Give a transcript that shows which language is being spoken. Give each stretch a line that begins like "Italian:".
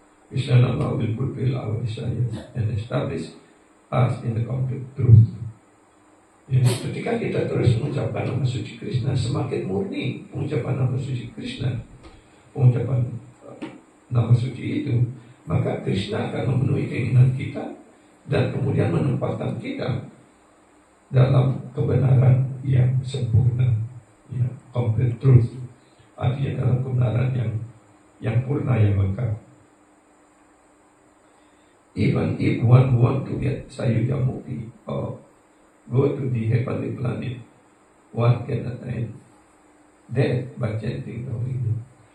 English: Krishna nama will fulfill our desires and establish us in the complete truth.
Indonesian: Ya, ketika kita terus mengucapkan nama suci Krishna, semakin murni pengucapan nama suci Krishna, pengucapan nama suci itu, maka Krishna akan memenuhi keinginan kita dan kemudian menempatkan kita dalam kebenaran yang sempurna, ya,
English: complete truth,
Indonesian: artinya dalam kebenaran yang purna, yang lengkap.
English: Even if one want to get Sayuja Mukti or go to the heavenly planet, one can attain that by chanting the holy name.